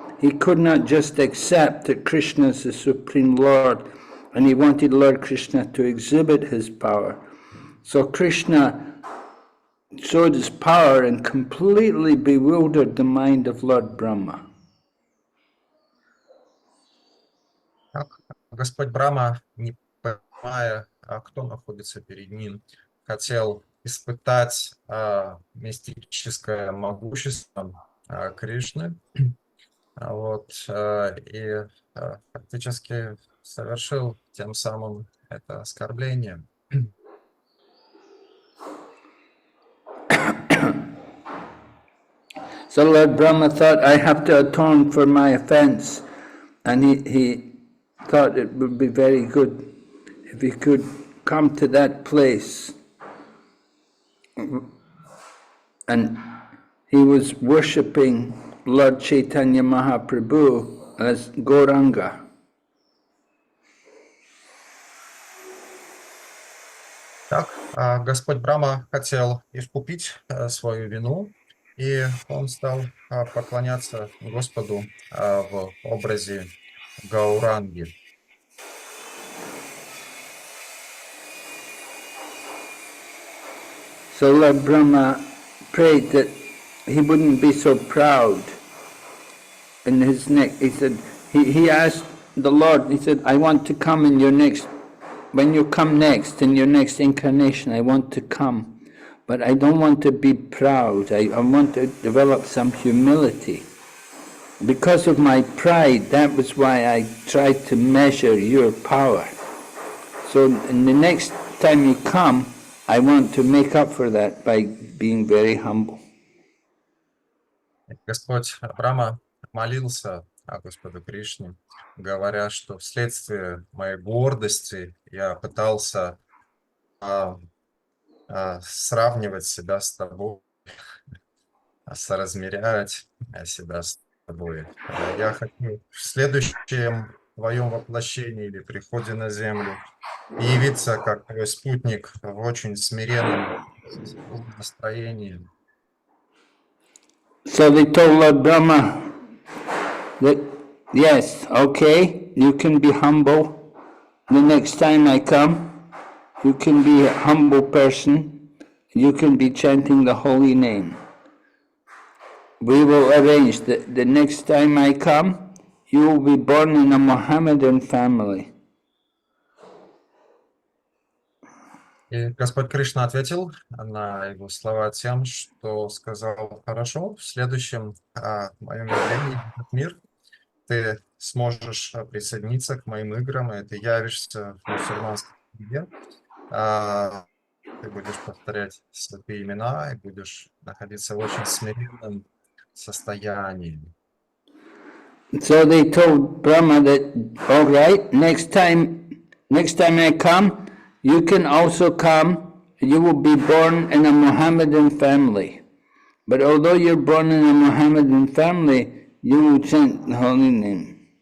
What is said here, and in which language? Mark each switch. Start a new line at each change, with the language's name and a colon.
English: He could not just accept that Krishna is the Supreme Lord, and he wanted Lord Krishna to exhibit his power. So Krishna showed his power and completely bewildered the mind of Lord Brahma.
Russian: Господь Брахма, не понимая, кто находится перед ним, хотел испытать мистическое могущество Кришны, и фактически совершил тем самым это оскорбление.
English: So Lord Brahma thought, I have to atone for my offense, and he thought it would be very good if he could come to that place. And he was worshipping Lord Chaitanya Mahaprabhu as Gauranga.
Russian: Так, Господь Брахма хотел искупить свою вину, и он стал поклоняться Господу в образе Гауранги.
English: So Lord Brahma prayed that he wouldn't be so proud in his neck. He said, he asked the Lord, he said, I want to come in your next, when you come next, in your next incarnation, I want to come. But I don't want to be proud. I want to develop some humility. Because of my pride, that was why I tried to measure your power. So in the next time you come, I want to make up for that by being very humble.
Russian: Господь Брахма молился Господу Кришне, говоря, что вследствие моей гордости я пытался сравнивать себя с тобой, соразмерять себя с тобой. Я хочу в следующем твоем воплощении или приходе на землю явиться как твой спутник в очень смиренном настроении.
English: So they told Lord Brahma that, yes, okay, you can be humble. The next time I come, you can be a humble person. You can be chanting the holy name. We will arrange that the next time I come, you will be born in a Mohammedan family.
Russian: И Господь Кришна ответил на его слова тем, что сказал: хорошо, в следующем моем явлении в этот мир ты сможешь присоединиться к моим играм, и ты явишься в мусульманской семье, ты будешь повторять святые имена и будешь находиться в очень смиренном состоянии.
English: So they told Brahma that, all right, next time I come, you can also come. You will be born in a Mohammedan family. But although you're born in a Mohammedan family, you will chant the holy name.